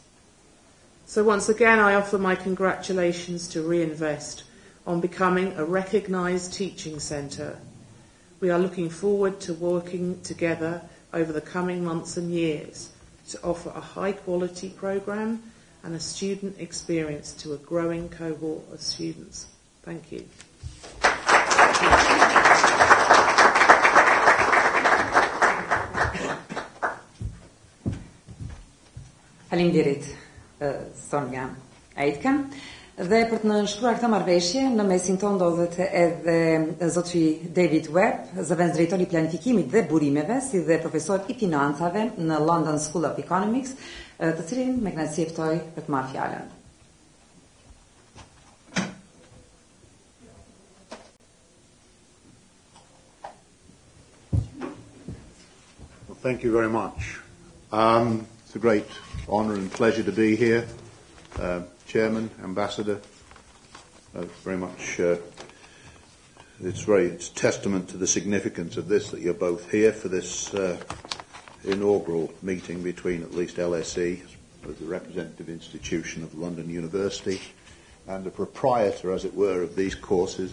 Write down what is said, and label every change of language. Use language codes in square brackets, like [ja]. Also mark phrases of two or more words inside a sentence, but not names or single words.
[en] So once again, I offer my congratulations to Riinvest on becoming a recognised teaching centre. We are looking forward to working together over the coming months and years to offer a high-quality programme and a student experience to a growing cohort of students. Thank you. [sq] Faleminderit, Sonja Aitken. Dhe për të nënshkruar këtë marrëveshje, në mesin tonë ndodhet edhe zotri David Webb, zëvendës drejtori i planifikimit dhe burimeve, si dhe profesor i financave në London School of Economics, të cilin me kënaqësi e ftoj për të marrë fjalën. [en] Well, thank you very much. It's a great honour and pleasure to be here. Chairman, Ambassador, very much it's testament to the significance of this that you're both here for this inaugural meeting between at least LSE, as the representative institution of London University, and the proprietor, as it were, of these courses.